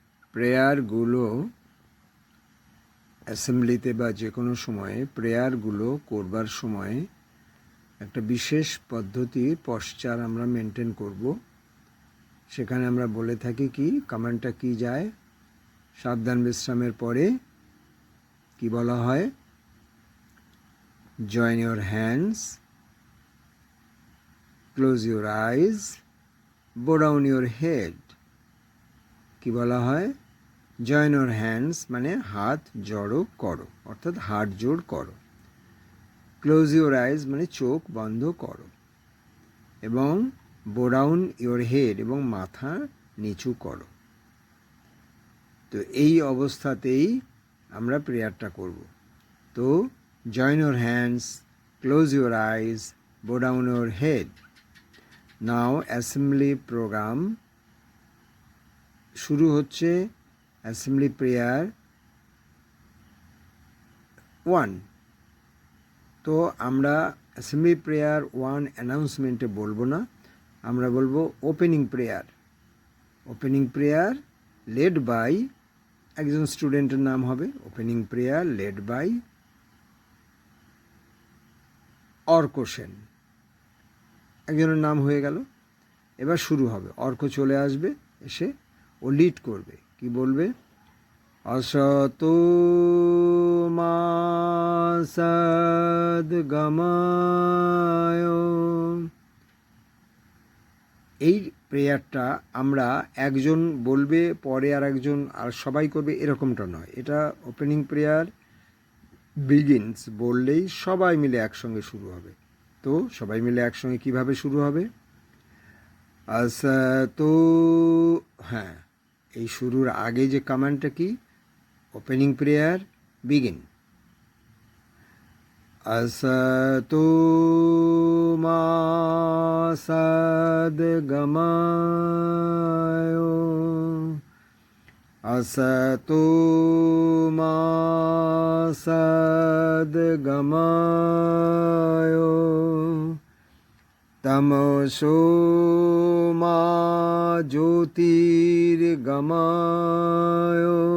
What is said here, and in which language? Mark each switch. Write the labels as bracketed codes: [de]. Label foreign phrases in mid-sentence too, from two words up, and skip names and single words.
[bn] প্রেয়ারগুলো অ্যাসেম্বলিতে বা যে কোনো সময়ে প্রেয়ারগুলো করবার সময় একটা বিশেষ পদ্ধতি পশ্চার আমরা মেনটেন করব। সেখানে আমরা বলে থাকি কি কমান্ডটা কি যায়, সাবধান বিশ্রামের পরে কি বলা হয়, [en] join your hands, close your eyes, bow down your head. [bn] কি বলা হয়? [en] join your hands [bn] মানে হাত জড়ো করো, অর্থাৎ হাত জোড় করো। [en] close your eyes [bn] মানে চোখ বন্ধ করো, এবং [en] bow down your head [bn] এবং মাথা নিচু করো। তো এই অবস্থাতেই আমরা প্রেয়ারটা করব। [en] তো join your hands, close your eyes, bow down your head. now assembly program [bn] শুরু হচ্ছে। [en] assembly prayer 1. [bn] তো আমরা [en] assembly prayer [bn] 1 অ্যানাউন্সমেন্টে বলবো না, আমরা বলবো [en] opening prayer. opening prayer led by [bn] একজন স্টুডেন্টের নাম হবে। [en] opening prayer led by [bn] অর্ক সেন, একজনের নাম হয়ে গেল। এবার শুরু হবে, অর্ক চলে আসবে, এসে ও লিড করবে। কি বলবে? [sa] असतो मा सद्गमय। [bn] এই প্রেয়ারটা আমরা একজন বলবে, পরে আর একজন আর সবাই করবে, এরকমটা নয়। এটা [en] opening prayer begins [bn] বললেই সবাই মিলে একসঙ্গে শুরু হবে। তো সবাই মিলে একসঙ্গে কিভাবে শুরু হবে? আসতো, হ্যাঁ, এই শুরুর আগে যে কমান্ডটা কি? [en] opening prayer begin. [sa] असतो मा सद्गमय, असतो मा सद्गमय, तमसो मा ज्योतिर्गमय,